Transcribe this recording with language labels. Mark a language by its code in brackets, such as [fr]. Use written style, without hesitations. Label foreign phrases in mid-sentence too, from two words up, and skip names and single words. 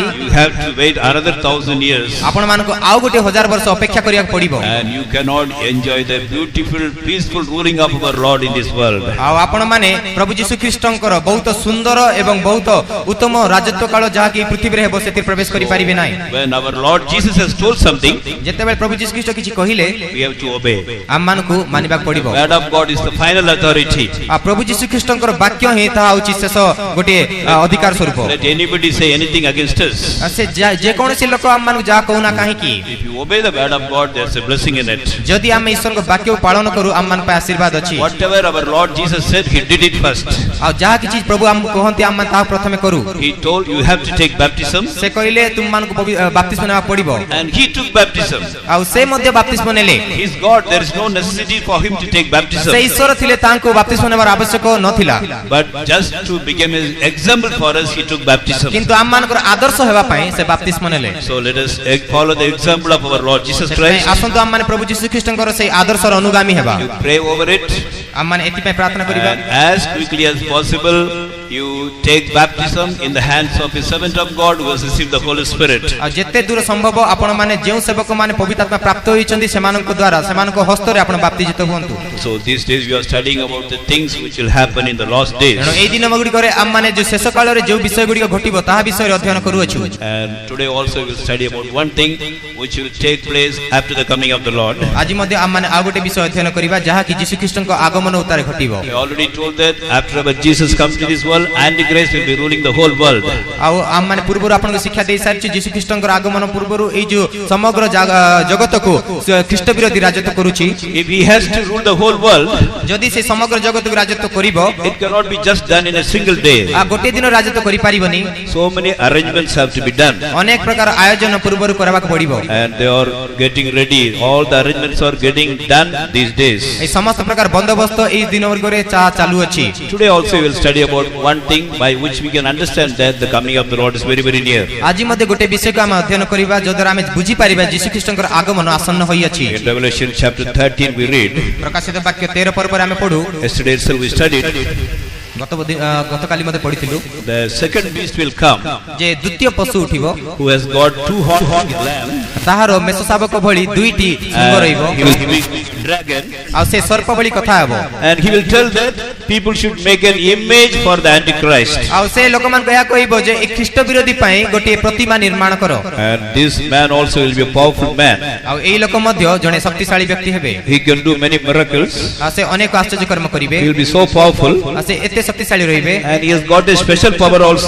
[en] you have to wait another 1000 years. [or] ଆପଣ ମାନଙ୍କୁ ଆଉ ଗୋଟେ 1000 ବର୍ଷ ଅପେକ୍ଷା କରିବାକୁ ପଡିବ। [en] And you cannot enjoy the beautiful, peaceful ruling of our Lord in this world. [or] ଆଉ ଆପଣ ମାନେ ପ୍ରଭୁ ଯୀଶୁ ଖ୍ରୀଷ୍ଟଙ୍କର ବହୁତ ସୁନ୍ଦର ଏବଂ ବହୁତ ଉତ୍ତମ ରାଜତ୍ୱ କାଳ ଯାହା କି ପୃଥିବୀରେ ହେବ ସେଥିରେ ପ୍ରବେଶ କରି ପାରିବେ ନାହିଁ। [en] When our Lord Jesus has told something, [or] ଯେତେବେଳେ ପ୍ରଭୁ ଯୀଶୁ ଖ୍ରୀଷ୍ଟ କିଛି କହିଲେ [en] we have to obey. [or] ଆମମାନଙ୍କୁ ମାନିବାକୁ ପଡିବ। [en] Word of God is the final authority. [or] ଆଉ ପ୍ରଭୁ ଯୀଶୁ ଖ୍ରୀଷ୍ଟଙ୍କର ବାକ୍ୟ ହିଁ ତାହା ହେଉଛି ଶେଷ ଗୋଟେ ଅଧିକାର ସ୍ୱରୂପ। [en] Let anybody say anything against us. [or] ସେ ଯେ କୌଣସି ଲୋକ ଆମମାନଙ୍କୁ ଯାହା କହୁନା କାହିଁକି, [en] If you obey the word of God, there's a blessing in it. [or] ଯଦି ଆମେ ଈଶ୍ୱରଙ୍କ ବାକ୍ୟକୁ ପାଳନ କରୁ ଆମମାନଙ୍କ ପାଇଁ ଆଶୀର୍ବାଦ ଅଛି। [en] Whatever our Lord Jesus said, He did it first. [or] ଆଉ ଯାହା କିଛି ପ୍ରଭୁ ଆମକୁ କହନ୍ତି ଆମେ ତାହା ପ୍ରଥମେ କରୁ। [en] He told you have to take baptism, [or] ସେ କହିଲେ ତୁମମାନଙ୍କୁ ବାପ୍ତିସ୍ମ ନେବାକୁ ପଡିବ। [en] and He took baptism. [or] ଆଉ ସେ ମଧ୍ୟ ବାପ୍ତିସ୍ମ ନେଲେ। [en] He is God. There is no necessity for Him to take baptism. [or] ସେ ଈଶ୍ୱର ଥିଲେ ତାଙ୍କୁ ବାପ୍ତିସ୍ମ ନେବାର ଆବଶ୍ୟକ ନଥିଲା, [en] But just to become an example for us, He took baptism. [or] କିନ୍ତୁ ଆମମାନଙ୍କର ଆଦର୍ଶ ହେବା ପାଇଁ ସେ ବାପ୍ତିସ୍ମ ନେଲେ। [en] So let us follow the example of our Lord Jesus [or] ସେଥିପାଇଁ Christ. ଆସନ୍ତୁ ଆମମାନେ ପ୍ରଭୁ ଯୀଶୁ ଖ୍ରୀଷ୍ଟଙ୍କର ସେଇ ଆଦର୍ଶର ଅନୁଗାମୀ ହେବା। [en] You pray over it, [or] ଆମମାନେ ଏଥିପାଇଁ ପ୍ରାର୍ଥନା କରିବା। [en] and as quickly as possible, you take baptism in the hands of a servant of God who has received the Holy Spirit. [or] ଆଉ ଯେତେ ଦୂର ସମ୍ଭବ ଆପଣ ମାନେ ଯେଉଁ ସେବକ ମାନେ ପବିତ୍ର ଆତ୍ମା ପ୍ରାପ୍ତ ହୋଇଛନ୍ତି ସେମାନଙ୍କ ଦ୍ୱାରା ସେମାନଙ୍କ ହସ୍ତରେ ଆପଣ ବାପ୍ତିଜିତ ହୁଅନ୍ତୁ। [en] So these days we are studying about the things which will happen in the last days. [or] ତେଣୁ ଏଇ ଦିନ ଗୁଡ଼ିକରେ ଆମମାନେ ଯେଉଁ ଶେଷ କାଳରେ ଯେଉଁ ବିଷୟ ଗୁଡ଼ିକ ଘଟିବ ତାହା ବିଷୟରେ ଅଧ୍ୟୟନ କରୁଅଛୁ। [en] And today also we will study about one thing which will take place after the coming of the Lord. [or] ଆଜି ମଧ୍ୟ ଆମମାନେ ଆଉ ଗୋଟେ ବିଷୟ ଅଧ୍ୟୟନ କରିବା ଯାହାକି ଯୀଶୁ ଖ୍ରୀଷ୍ଟଙ୍କ ଆଗମନ ଉତ୍ତାରେ ଘଟିବ। [en] I already told that after our Jesus comes to this world, Antichrist will be ruling the whole world. [or] ଆଉ ଆମମାନେ ପୂର୍ବରୁ ଆପଣଙ୍କୁ ଶିକ୍ଷା ଦେଇ ସାରିଛୁ ଯୀଶୁ ଖ୍ରୀଷ୍ଟଙ୍କର ଆଗମନ ପୂର୍ବରୁ ଏଇ ଯୋଉ ସମଗ୍ର ଜଗତକୁ ଖ୍ରୀଷ୍ଟ ବିରୋଧୀ ରାଜତ୍ୱ କରୁଛି। [en] If he has to rule the whole world, [or] ଯଦି ସେ ସମଗ୍ର ଜଗତକୁ ରାଜତ୍ୱ କରିବ [en] it cannot be just done in a single day. [or] ଗୋଟିଏ ଦିନ ରାଜତ୍ୱ କରିପାରିବନି। [en] So many arrangements have to be done. [or] ଅନେକ ପ୍ରକାର ଆୟୋଜନ ପୂର୍ବରୁ କରିବାକୁ ପଡିବ। [en] And they are getting ready. All the arrangements are getting done these days. [or] এই ସମସ୍ତ ପ୍ରକାର ବନ୍ଦୋବସ୍ତ ଏଇ ଦିନ ଗୁଡ଼ିକରେ ଚାଲୁଅଛି। [en] Today also we will study about one thing by which we can understand that the coming of the Lord is very, very near. [or] ଆଜି ମଧ୍ୟ ଗୋଟେ ବିଷୟକୁ ଆମେ ଅଧ୍ୟୟନ କରିବା ଯଦ୍ୱାରା ଆମେ ବୁଝିପାରିବା ଯୀଶୁ ଖ୍ରୀଷ୍ଟଙ୍କର ଆଗମନ ଆସନ୍ନ ହୋଇଅଛି। [en] In Revelation chapter 13 we read, [or] ପ୍ରକାଶିତ ବାକ୍ୟ 13 ପର୍ବରେ ଆମେ ପଢୁ। [en] yesterday itself we studied, [or] ଗତକାଲି ମଧ୍ୟ ପଢିଥିଲୁ [en] the second beast will come, [or] ଯେ ଦ୍ୱିତୀୟ ପଶୁ ଉଠିବ [en] who has got two horns lamb, [or] ତାହାର ମେଷ ଶାବକ ଭଳି ଦୁଇଟି ଶୃଙ୍ଗ ରହିବ [en] he will be dragon, [or] ଆଉ ସେ ସର୍ପ ଭଳି କଥା ହେବ। [en] and he will tell that people should make an image for the Antichrist. [or] ଆଉ ସେ ଲୋକମାନଙ୍କୁ ଏହା କହିବ ଯେ ଏ ଖ୍ରୀଷ୍ଟ ବିରୋଧୀ ପାଇଁ ଗୋଟିଏ ପ୍ରତିମା ନିର୍ମାଣ କର। [en] And this man also will be a powerful man. [or] ଆଉ ଏଇ ଲୋକ ମଧ୍ୟ ଜଣେ ଶକ୍ତିଶାଳୀ ବ୍ୟକ୍ତି ହେବେ। [en] He can do many miracles. [or] ଆଉ ସେ ଅନେକ ଆଶ୍ଚର୍ଯ୍ୟ କର୍ମ କରିବେ। [en] He will be so powerful, [or] ଆଉ ସେ ଏତେ ଶକ୍ତିଶାଳୀ ରହିବେ। [en] and he has got a special power also.